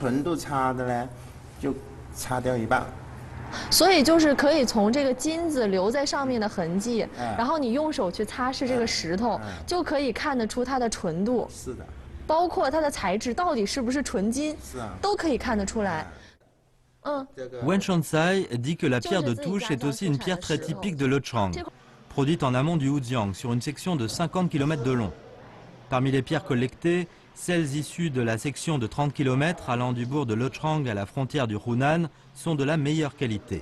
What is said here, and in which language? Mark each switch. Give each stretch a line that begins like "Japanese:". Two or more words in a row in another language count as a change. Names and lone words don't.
Chinese: 纯度差的呢，就擦掉一半。所以就是可以从这个金子留在上面的痕迹，然后你用手去擦拭这个石头，就可以看得出它的纯度。是的。包括它的材质到底是不是纯金，都可以看得出来。
French: Wen Shansai dit que la pierre de touche est aussi une pierre très typique de Lechang, produite en amont du Hujiang sur une section de 50 km de long. Parmi les pierres collectées, celles issues de la section de 30 km allant du bourg de Lechang à la frontière du Hunan sont de la meilleure qualité.